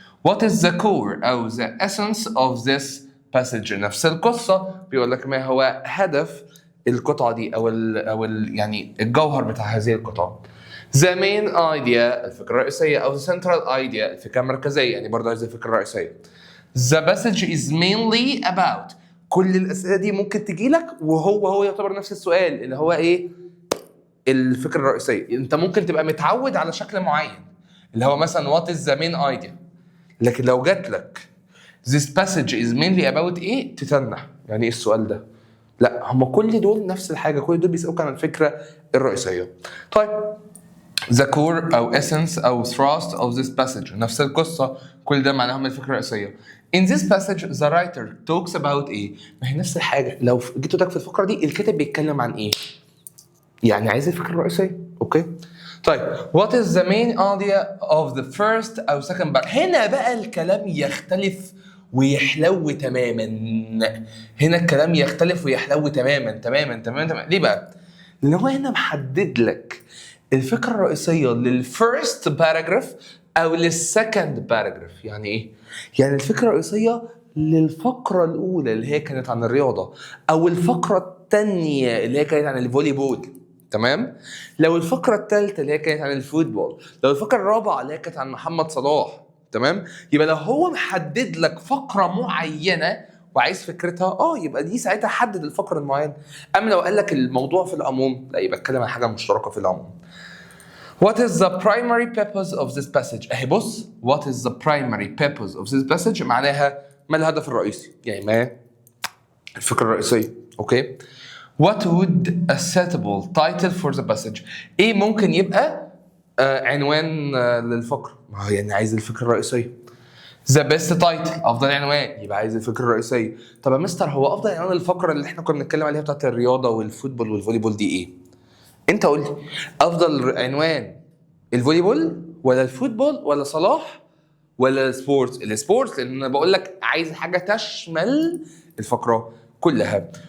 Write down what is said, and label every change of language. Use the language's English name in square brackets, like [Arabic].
[English] What is the core [Arabic] أو [English] the essence of this passage؟ [Arabic] نفس القصة، بيقول لك ما هو هدف القطعة دي أو يعني الجوهر بتاع هذه القطعة. [English] The main idea [Arabic] الفكرة الرئيسية أو [English] the central idea [Arabic] الفكرة المركزية، يعني برضو عايز الفكرة الرئيسية. [English] The passage is mainly about. [Arabic] كل الأسئلة دي ممكن تجي لك وهو يعتبر نفس السؤال اللي هو ايه؟ الفكرة الرئيسية. انت ممكن تبقى متعود على شكل معين اللي هو مثلا [English] what is the main idea، [Arabic] لكن لو جات لك [English] this passage is mainly about [Arabic] ايه تتنح يعني ايه السؤال ده. لا، هم كل دول نفس الحاجة، كل دول بيسألوك عن الفكرة الرئيسية. طيب the core أو essence أو [English] thrust of this passage [Arabic] نفس القصة، كل ده معناهم الفكرة الرئيسية. [English] In this passage the writer talks about [Arabic] ايه؟ ما هي نفس الحاجة، لو جيتوا لك في الفقرة دي الكاتب بيتكلم عن ايه؟ يعني عايز الفكرة الرئيسية. اوكي طيب [English] what is the main idea of the first أو second part؟ [Arabic] هنا بقى الكلام يختلف ويحلو تماما. هنا الكلام يختلف ويحلو تماما. ليه بقى؟ لأن هو هنا محدد لك الفكرة الرئيسية للفيرست باراجراف أو للسكند باراجراف. يعني إيه؟ يعني الفكرة الرئيسية للفقرة الأولى اللي هي كانت عن الرياضة، أو الفقرة الثانية اللي هي كانت عن الفولي بول، تمام؟ لو الفقرة الثالثة اللي هي كانت عن الفوتبول، لو الفقرة الرابعة اللي هي كانت عن محمد صلاح، تمام؟ يبقى لو هو محدد لك فقرة معينة وعايز فكرتها يبقى دي ساعتها حدد الفقرة المعينة. أما لو قال لك الموضوع في العموم، لا، يبقى اتكلم عن حاجة مشتركة في العموم. [English] What is the primary purpose of this passage؟ [Arabic] أهي بص، [English] what is the primary purpose of this passage [Arabic] معناها ما الهدف الرئيسي، يعني ما الفكرة الرئيسية. أوكي. [English] What would a suitable title for the passage؟ [Arabic] إيه ممكن يبقى عنوان للفقرة؟ ما هو يعني عايز الفكرة الرئيسية. [English] The best title [Arabic] أفضل عنوان، يبقى عايز الفكرة الرئيسية. طب يا مستر هو أفضل عنوان الفقرة اللي إحنا كنا بنتكلم عليها بتاعت الرياضة والفوتبول والفولي بول دي إيه؟ أنت قول لي أفضل عنوان الفولي بول ولا الفوتبول ولا صلاح ولا السبورتس؟ السبورتس، لأن أنا بقول لك عايز حاجة تشمل الفقرة كلها.